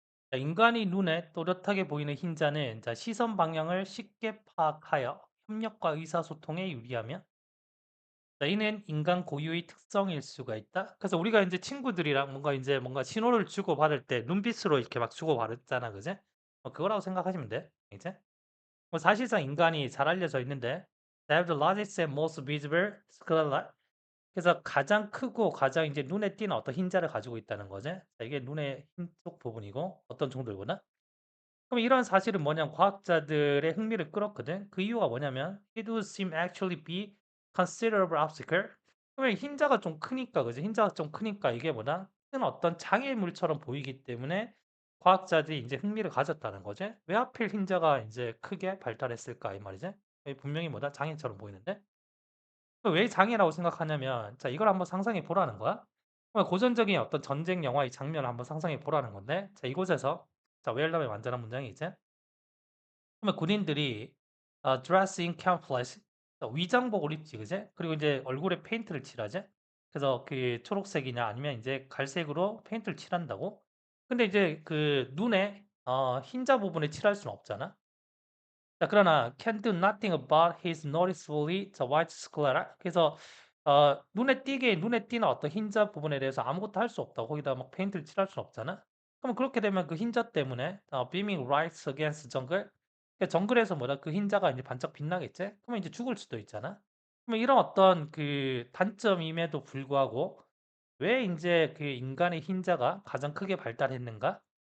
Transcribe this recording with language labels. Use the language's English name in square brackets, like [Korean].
[Korean] 자, 인간이 눈에 또렷하게 보이는 흰자는 자, 시선 방향을 쉽게 파악하여 협력과 의사소통에 유리하며 자, 이는 인간 고유의 특성일 수가 있다. 그래서 우리가 이제 친구들이랑 뭔가 신호를 주고받을 때 눈빛으로 이렇게 막 주고받았잖아, 그제? 그거라고 생각하시면 돼, 이제. 뭐 사실상 인간이 잘 알려져 있는데, [English] they have the largest and most visible sclera. [Korean] 그래서 가장 크고 가장 이제 눈에 띄는 어떤 흰자를 가지고 있다는 거지. 자, 이게 눈의 흰쪽 부분이고 어떤 종들보다. 그럼 이런 사실은 뭐냐면 과학자들의 흥미를 끌었거든. 그 이유가 뭐냐면 [English] it would seem actually be considerable obstacle. [Korean] 그러면 흰자가 좀 크니까 그지? 흰자가 좀 크니까 이게 뭐다? 큰 어떤 장애물처럼 보이기 때문에 과학자들이 이제 흥미를 가졌다는 거지. 왜 하필 흰자가 이제 크게 발달했을까 이 말이지. 분명히 뭐다? 장애처럼 보이는데. 왜 장애라고 생각하냐면 자 이걸 한번 상상해 보라는 거야. 고전적인 어떤 전쟁 영화의 장면을 한번 상상해 보라는 건데 자 이곳에서 자 웰럼의 완전한 문장이 이제 그러면 군인들이 [English] dress in camouflage [Korean] 위장복을 입지 그제? 그리고 이제 얼굴에 페인트를 칠하지? 그래서 그 초록색이냐 아니면 이제 갈색으로 페인트를 칠한다고? 근데 이제 그 눈에 흰자 부분에 칠할 수는 없잖아. 자, 그러나 [English] can do nothing about his noticeably the white sclera. [Korean] 그래서 눈에 띄는 어떤 흰자 부분에 대해서 아무것도 할 수 없다고. 거기다 막 페인트를 칠할 수는 없잖아. 그럼 그렇게 되면 그 흰자 때문에 [English] beaming right against jungle. [Korean] 그러니까 정글에서 뭐다 그 흰자가 이제 반짝 빛나겠지? 그러면 이제 죽을 수도 있잖아. 그러면 이런 어떤 그 단점임에도 불구하고 왜 이제 그 인간의 흰자가 가장 크게 발달했는가?